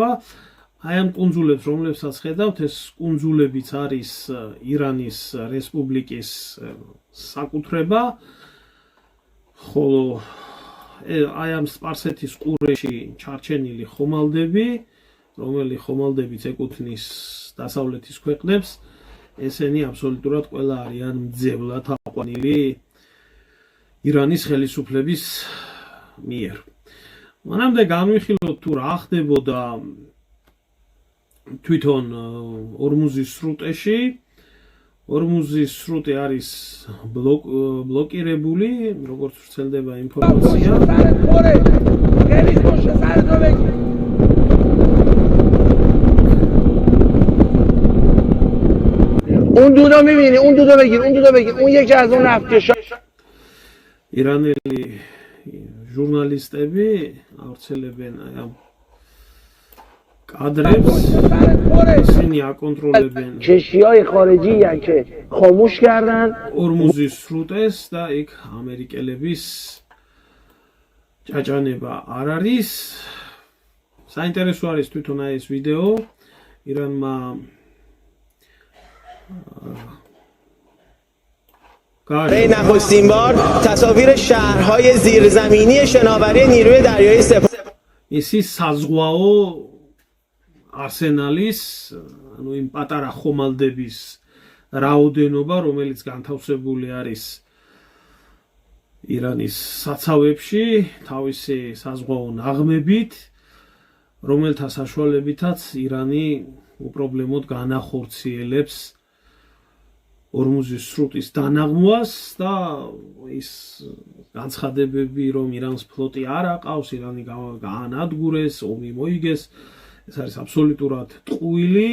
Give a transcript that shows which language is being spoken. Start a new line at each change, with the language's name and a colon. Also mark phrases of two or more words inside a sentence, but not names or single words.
Georgian: აი ამ კუნძულებს, რომლებსაც ხედავთ, ეს კუნძულებიც არის ირანის რესპუბლიკის საკუთრება, ხოლო აი ამ სპარსეთის ყურეში ჩარჩენილი ხომალდები, რომელი ხომალდებიც ეკუთვნის დასავლეთის ქვეყნებს, ესენი აბსოლუტურად ყველა არიან მძევლად აყვანილი ირანის ხელისუფლების მიერ. მანამდე განვიხილოთ თუ რა ხდებოდა თვითონ ორმუზის სრუტეში. ორმუზის სრუტე არის ბლოკირებული, როგორც ვრცელდება ინფორმაცია.
Persian: اون دودو میبینی، اون دودو بگیر، اون دودو بگیر، اون یکی از اون نفتکشا.
Georgian: ირანელი ჟურნალისტები ავრცელებენ ამ კადრებს, ისინი აკონტროლებენ
Persian: کشتی‌های خارجی که خاموش کردن
Georgian: ორმუზის სრუტეს და იქ ამერიკელების ჭაჭანება არ არის. საინტერესო არის თვითონ ეს ვიდეო. ირანმა
Persian: برای نخستین بار تصاویر شهرهای زیرزمینی شناوری نیروی دریایی سپاه
Georgian: ისი საზღვაო არსენალის, ანუ იმ პატარა ხომალდების რაოდენობა, რომელიც განთავსებული არის ირანის საცავებში თავისი საზღვაო ნაღმებით, რომელთა საშუალებითაც ირანი უპრობლემოდ განახორციელებს ორმუზის სრუტის დანაღმვას და ის განცხადებები, რომ ირანს ფლოტი არ აყავს, ირანი გაანადგურეს, ომი მოიგეს, ეს არის აბსოლუტურად ტყუილი.